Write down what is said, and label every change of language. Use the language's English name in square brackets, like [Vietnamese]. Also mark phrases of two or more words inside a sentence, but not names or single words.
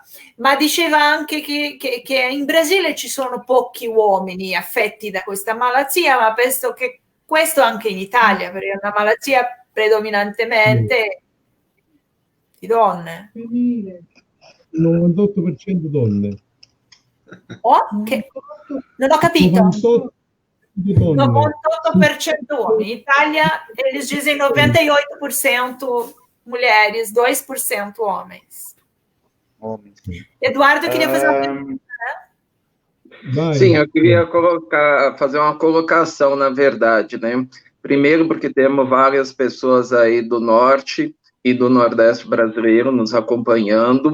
[Italian] Ma diceva anche che in Brasile ci sono pochi uomini affetti da questa malattia, ma penso che questo anche in Italia, perché è una malattia predominantemente di donne. Femminile. 98% donne. Oh, che... Non ho capito. 98% donne. 98% uomini. In Italia [Portuguese] eles dizem 98% mulheres, 2% homens. Eduardo, queria fazer uma pergunta, né? Vai. Sim, eu queria fazer uma colocação, na verdade, né? Primeiro, porque temos várias pessoas aí do norte e do nordeste brasileiro nos acompanhando.